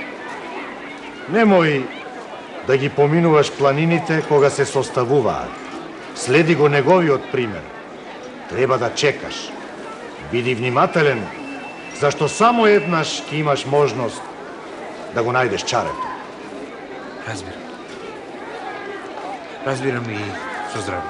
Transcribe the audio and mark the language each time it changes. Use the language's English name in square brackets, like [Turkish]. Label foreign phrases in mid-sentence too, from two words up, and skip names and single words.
[Macedonian] Немој да ги поминуваш планините кога се составуваат. Следи го неговиот пример. Треба да чекаш. Биди внимателен, зашто само еднаш ќе имаш можност да го најдеш чарето. Razbiram. Razbiram i со здравје.